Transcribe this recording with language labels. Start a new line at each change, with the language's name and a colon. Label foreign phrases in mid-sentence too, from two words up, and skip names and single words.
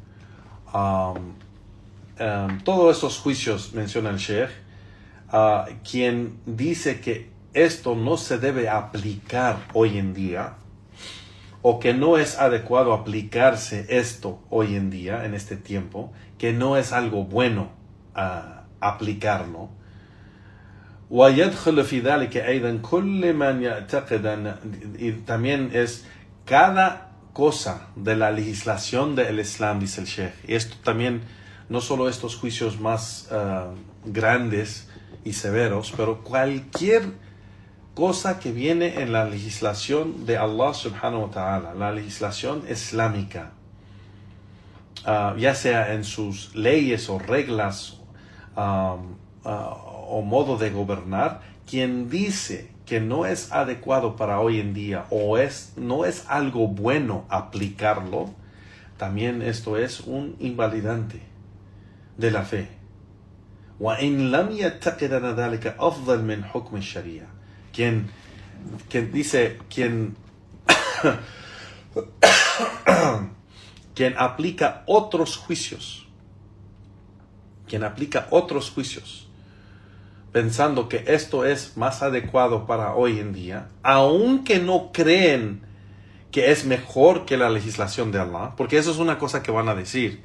Spanish: todos esos juicios, menciona el Sheikh, quien dice que esto no se debe aplicar hoy en día, o que no es adecuado aplicarse esto hoy en día, en este tiempo, que no es algo bueno aplicarlo.
Arabic: ويدخل في ذلك أيضا كل من يعتقد,
Spanish: y también es cada cosa de la legislación del Islam, dice el Sheikh. Y esto también, no solo estos juicios más grandes y severos, pero cualquier cosa que viene en la legislación de Allah
Arabic: سبحانه وتعالى,
Spanish: la legislación islámica, ya sea en sus leyes o reglas o modo de gobernar, quien dice que no es adecuado para hoy en día o no es algo bueno aplicarlo, también esto es un invalidante de la fe.
Arabic: وَإِنْ لَمْ يَتَّقِدَ ذَلِكَ أَفْضَلْ مِنْ حُكْمِ الشَّرِيعَةِ.
Spanish: Quien dice, quien aplica otros juicios, pensando que esto es más adecuado para hoy en día, aunque no creen que es mejor que la legislación de Allah, porque eso es una cosa que van a decir.